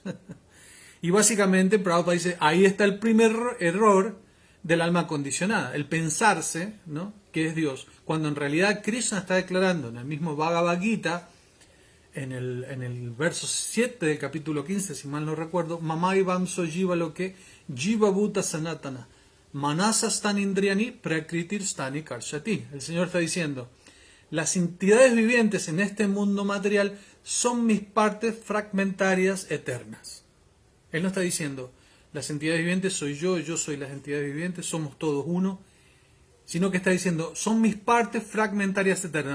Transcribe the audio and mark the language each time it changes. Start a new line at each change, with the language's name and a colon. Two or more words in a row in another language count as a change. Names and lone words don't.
Spanish: Y básicamente Prabhupada dice, ahí está el primer error del alma condicionada, el pensarse, ¿no?, que es Dios, cuando en realidad Krishna está declarando en el mismo Bhagavad Gita, en el verso 7 del capítulo 15, si mal no recuerdo,
Sanskrit: ममै वांशो जीव लोके जीव भूतः सनातनः मनःषष्ठान् इन्द्रियाणि प्रकृतिः स्थानि कर्षति.
Spanish: El Señor está diciendo, las entidades vivientes en este mundo material son mis partes fragmentarias eternas. Él no está diciendo, las entidades vivientes soy yo soy las entidades vivientes, somos todos uno, sino que está diciendo, son mis partes fragmentarias eternas.